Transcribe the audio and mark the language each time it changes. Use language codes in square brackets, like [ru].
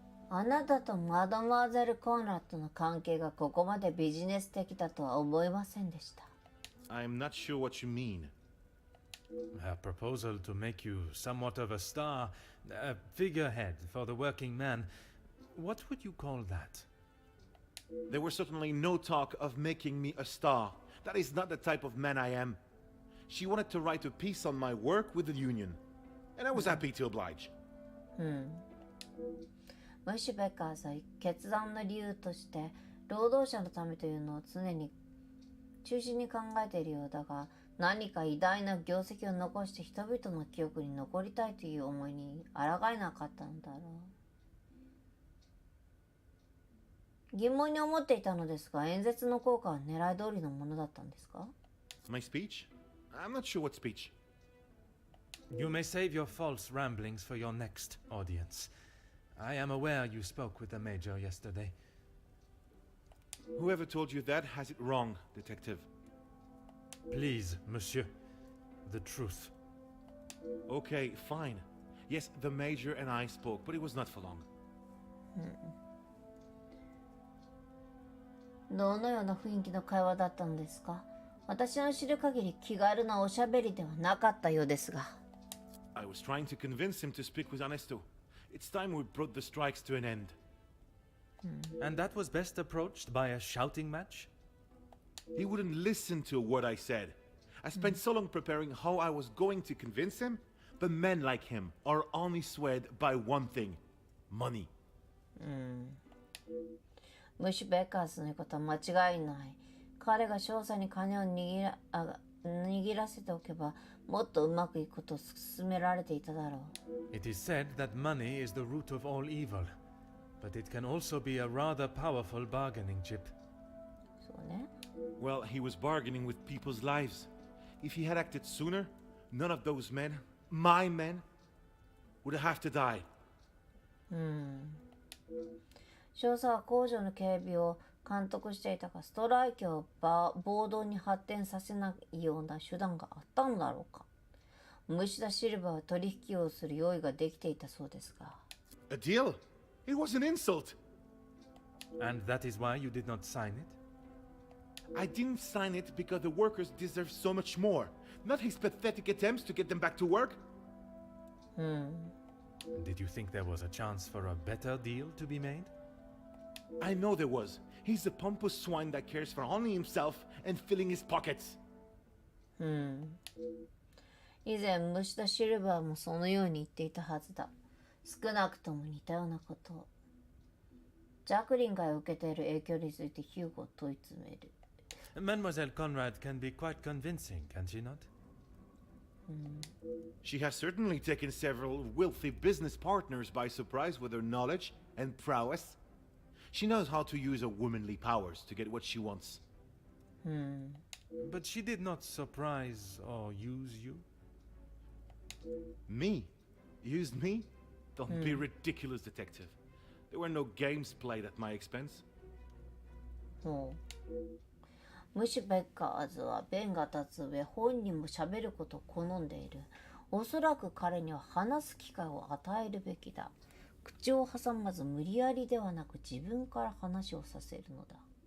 [ja] あなたとマドマーゼル・コンラッドの関係がここまでビジネス的だとは思いませんでした。 [en] I'm not sure what you mean. Her proposal to make you somewhat of a star, a figurehead for the working man, what would you call that? There was certainly no talk of making me a star. That is not the type of man I am. She wanted to write a piece on my work with the union, and I was happy to oblige. [ja] ムッシュ・ベッカーズは決断の理由として労働者のためというのを常に中心に考えているようだが、何か偉大な業績を残して人々の記憶に残りたいという思いに抗えなかったのだろう。疑問に思っていたのですが、演説の効果は狙い通りのものだったんですか？ [en] My speech? I'm not sure what speech. You may save your false ramblings for your next audience. I am aware you spoke with the Major yesterday. Whoever told you that has it wrong, detective. Please, monsieur. The truth. Okay, fine. Yes, the Major and I spoke, but it was not for long. [ja] どのような雰囲気の会話だったのですか？私の知る限り気軽なおしゃべりではなかったようですが。 [en] I was trying to convince him to speak with Ernesto. It's time we brought the strikes to an end. And that was best approached by a shouting match? He wouldn't listen to a word I said. I spent so long preparing how I was going to convince him, but men like him are only swayed by one thing: money. [ja] ムッシュ・ベッカーズの言うことは間違いない。彼が少佐に金を握らせておけば、もっとうまくいくことを勧められていただろう。 [en] It is said that money is the root of all evil, but it can also be a rather powerful bargaining chip. [ja] そうね。 [en] Well, he was bargaining with people's lives. If he had acted sooner, none of those men, my men, would have to die. [ja] 少佐は工場の警備を監督していたが、ストライキを暴動に発展させないような手段があったのだろうか。虫田シルバーは取引をする用意ができていたそうですが。 [en] A deal? It was an insult. And that is why you did not sign it? I didn't sign it because the workers deserve so much more, not his pathetic attempts to get them back to work. Did you think there was a chance for a better deal to be made? I know there was. He's a pompous swine that cares for only himself and filling his pockets. [ja] 以前虫田シルバーもそのように言っていたはずだ。少なくとも似たようなことを。ジャクリンが受けている影響についてヒューゴを問い詰める。 [en] Mademoiselle Conrad can be quite convincing, can she not? She has certainly taken several wealthy business partners by surprise with her knowledge and prowess. She knows how to use her womanly powers to get what she wants. But she did not surprise or use you? Me? Used me? Don't be ridiculous, detective. There were no games played at my expense. [ja] ムシュ・ベッカーズは弁が立つ上本人も喋ることを好んでいる。おそらく彼には話す機会を与えるべきだ。口を挟まず無理やりではなく自分から話をさせるのだ。